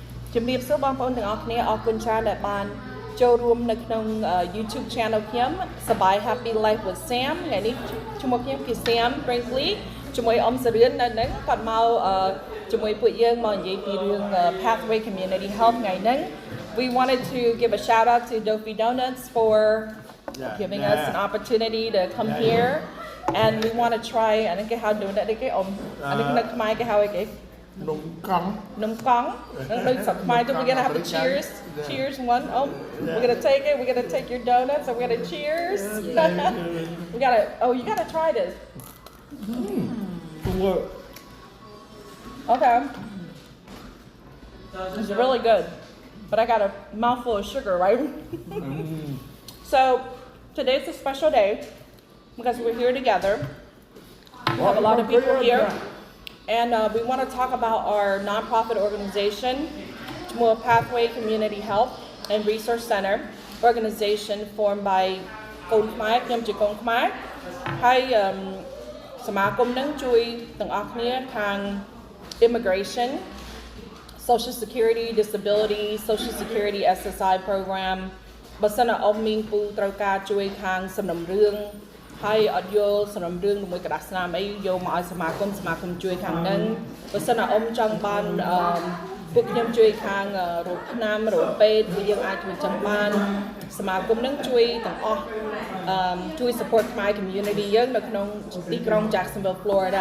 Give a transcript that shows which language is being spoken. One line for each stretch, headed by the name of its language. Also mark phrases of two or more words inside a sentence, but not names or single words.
Khmer: ជំរាបសួរបងប្អូនទាំងអស់គ្នាអរគុណច្រើនដែលបានចូលរួមនៅក្នុង YouTube channel ខ្ញុំសប្បាយ Happy Life with Sam ថ្ងៃនេះជាមួយខ្ញុំគឺ Sam Brinkley ជាមួយអ៊ំសរឿននៅហ្នឹងគាត់មកជាមួយពួកយើងមកនិយាយពីរឿង Pathway Community Health ថ្ងៃហ្នឹង
English: We wanted to give a shout out to Dofi Donuts for giving us an opportunity to come here and we want to try
Khmer: អានេះគេហៅ donut គេអ៊ំអានេះនៅខ្មែរគេហៅអីគេ នំកុង ដូចស្រុកខ្មែរ
English: we're gonna have a cheers one we're gonna take it we're gonna take your donuts and we're gonna cheers you gotta try this okay it's really good but I got a mouthful of sugar right so today's a special day because we're here together we have a lot of people here and we want to talk about our nonprofit organization, Tamua Pathway Community Health and Resource Center, organization formed by Kong Khmer, Nyam Chi Kong Khmer.
Khmer: ហើយសមាគមនឹងជួយទាំងអស់គ្នាខាង
English: immigration, social security, disability, social security SSI program
Khmer: បើសិនណាអ៊ំមីងពូត្រូវការជួយខាងសំណុំរឿងហើយអត់យល់សំណុំរឿងជាមួយក្តារ ស្នាមអីយកមកឲ្យសមាគមជួយខាងហ្នឹងបើសិនណាអ៊ំចង់បានពួកខ្ញុំជួយខាងរោគថ្នាំរោគពេទ្យគឺយើងអាចធ្វើ ចឹងបានសមាគមហ្នឹងជួយទាំងអស់ជួយ
English: support Khmer community
Khmer: យើងនៅក្នុងទីក្រុង Jacksonville Florida